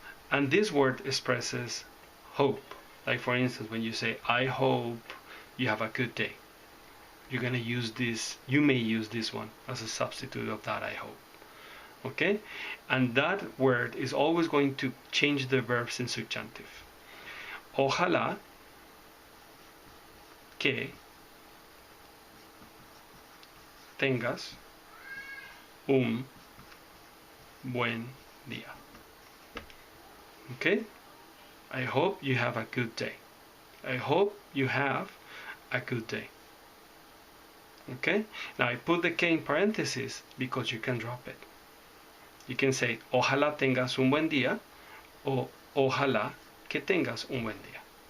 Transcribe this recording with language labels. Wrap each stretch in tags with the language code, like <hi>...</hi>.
<en>And this word expresses hope. Like for instance, when you say, I hope you have a good day. You're going to use this, you may use this one as a substitute of that I hope. Okay? And that word is always going to change the verbs in subjunctive.</en> <es>Ojalá que tengas un buen día.</es> <en>Okay? I hope you have a good day. I hope you have a good day. Okay? Now I put the que in parentheses because you can drop it. You can say,</en> <es>ojalá tengas un buen día, o ojalá que tengas un buen día.</es>